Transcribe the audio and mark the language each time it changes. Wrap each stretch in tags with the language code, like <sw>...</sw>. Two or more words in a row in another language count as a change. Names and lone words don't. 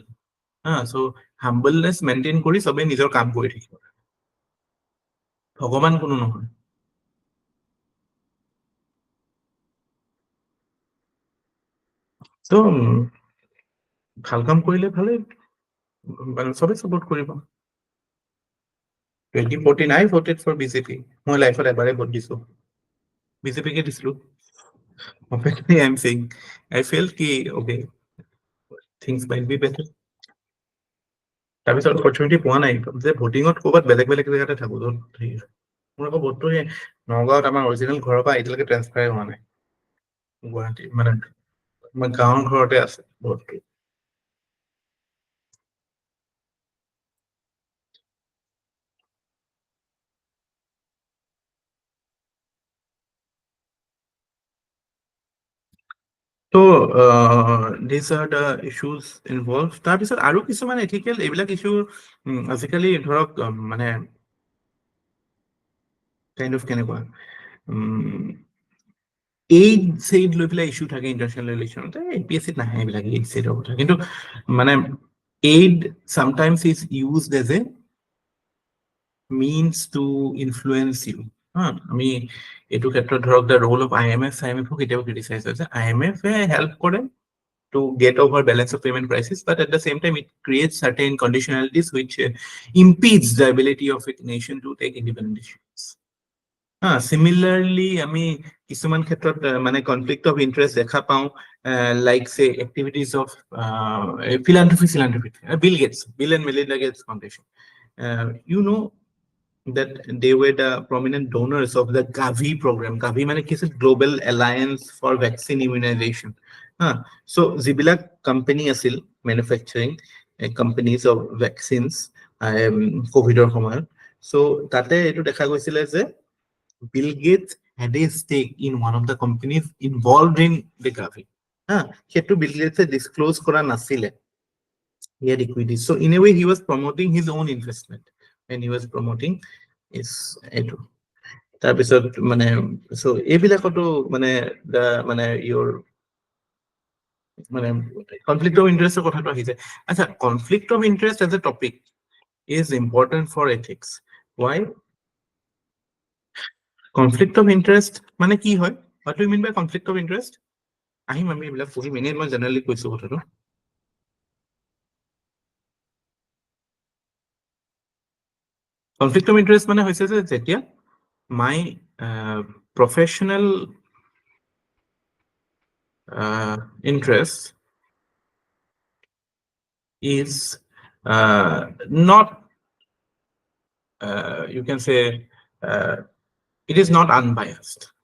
<as>চ'</as> <en>humbleness maintain</en> <as>কৰি চবেই নিজৰ কাম কৰি থাকিব, ভগৱান কোনো নহয়। ত' ভাল কাম কৰিলে ভালেই, চবেই ছাপোৰ্ট কৰিব।</as> <en>2014 I voted for BJP,</en> <as>মই লাইফত এবাৰে ভোট দিছো, বিজেপিকে দিছিলো।</as> <en>Openly I'm saying I felt ki okay, things might be better.</en> <as>তাৰপিছত অপৰচুনিটি পোৱা নাই যে ভোটিঙত ক'ৰবাত বেলেগ জেগাতে থাকো য'ত মোৰ আকৌ ভোটটো সেই নগাঁৱত আমাৰ অৰিজিনেল ঘৰৰ পৰা এতিয়ালৈকে ট্ৰেন্সফাৰ হোৱা নাই, গুৱাহাটী মানে আমাৰ গাঁৱৰ ঘৰতে আছে ভোটটো।</as> <en>So these are the issues involved.</en> <as>তাৰপিছত আৰু কিছুমান এথিকেল এইবিলাক ইছ্যু আজিকালি ধৰক মানে</as> <en>kind of</en> <as>কেনেকুৱা</as> <en>aid side</en> <as>লৈ পেলাই ইছ্যু থাকে</as> <en>international relation,</en> <as>APSCত নাহে এইবিলাক</as> <en>aid side</en> <as>কথা, কিন্তু মানে</as> <en>aid sometimes is used as a means to influence you.</en> <as>আমি এইটো ক্ষেত্ৰত ধৰক</as> <en>the role of IMF</en> <as>কেতিয়াও ক্ৰিটিচাইজ হৈছে,</as> <en>IMF হেল্প কৰে to get over balance of payment crisis, but at the same time it creates certain conditionalities which impedes the ability of a nation to take independent decisions.</en> <as>Similarly আমি কিছুমান ক্ষেত্ৰত মানে</as> <en>conflict of interest</en> <as>দেখা পাওঁ,</as> <en>like say activities of philanthropy, Bill and Melinda Gates Foundation. You know that they were the prominent donors of the Gavi program.</en> <as>Gavi মানে কি আছিল,</as> <en>Global Alliance for Vaccine Immunization. So</en> <as>যিবিলাক কোম্পানী আছিল</as> <en>manufacturing companies of vaccines</en> <as>কোভিডৰ সময়ত,</as> <en>so</en> <as>তাতে এইটো দেখা গৈছিলে যে</as> <en>Bill Gates had a stake in one of the companies involved in the Gavi.</en> <as>সেইটো Bill Gates disclose কৰা নাছিলে,</as> <en>he had equity. So in a way he was promoting his own investment when he was promoting his এইটো।</en> <as>তাৰপিছত মানে so এইবিলাকতো মানে মানে your মানে</as> <en>conflict of interest</en> <as>কথাটো আহিছে। আচ্ছা,</as> <en>conflict of interest as a topic is important for ethics. Why? Conflict of interest</en> <as>মানে কি হয়?</as> <en>What do you mean by conflict of interest?</en> <as>আহিম আমি এইবিলাক পঢ়িম, এনেই মই জেনেৰেলি কৈছো কথাটো।</as> <en>Conflict of interest</en> <as>মানে হৈছে যে যেতিয়া</as> <en>my professional interest is not you can say it is not unbiased.</en>